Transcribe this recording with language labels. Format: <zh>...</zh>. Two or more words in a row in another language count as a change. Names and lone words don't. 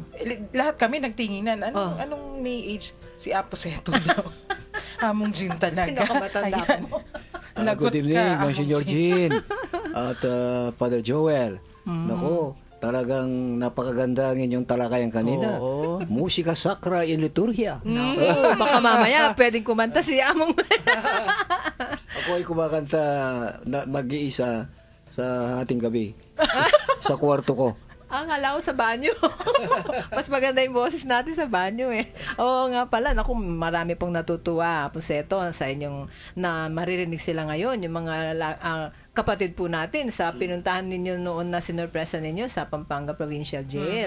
<tl>Lahat kami nagtinginan. Anong may age? Si Apo Seto daw. Among Jean talaga. Pinakamatanda mo.</tl> <en>Good evening, Monsignor Jean.</en> <tl>At Father Joel. Nako, talagang napakaganda ang inyong talakayan kanina.</tl> <la>Musika sakra in liturgia.</la> <tl>Baka mamaya pwedeng kumanta si Among. Ako ay kumakanta mag-iisa sa ating gabi. Sa kwarto ko. Akala ko sa banyo. Mas maganda yung boses natin sa banyo eh. Oo nga pala, naku, marami pong natutuwa, Puseto, sa inyong na maririnig sila ngayon, yung mga kapatid po natin sa pinuntahan ninyo noon na sinurpresa ninyo sa Pampanga Provincial Jail.</tl>